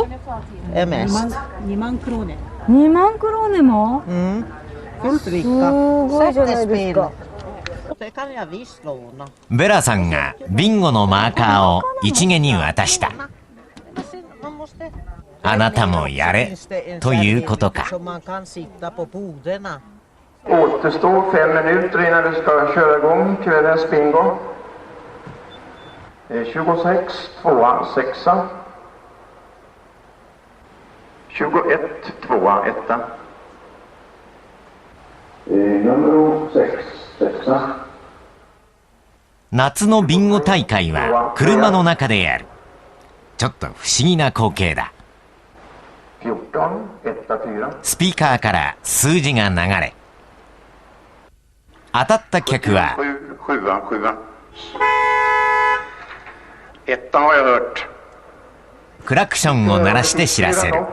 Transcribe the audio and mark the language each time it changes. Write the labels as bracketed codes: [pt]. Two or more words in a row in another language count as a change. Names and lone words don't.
[ja] 2 万クローネ。2万クローネも？すごいじゃないですか。ベラさんがビンゴのマーカーを一毛に渡した。あなたもやれということか。 [sv] Återstår 5 minuter innan du ska köra igång kvällens bingo. 26, 2, 6. 21, 2, 1. Nummer 6, 6. [ja] 夏のビンゴ大会は車の中でやる。ちょっと不思議な光景だ。スピーカーから数字が流れ、当たった客はクラクションを鳴らして知らせる。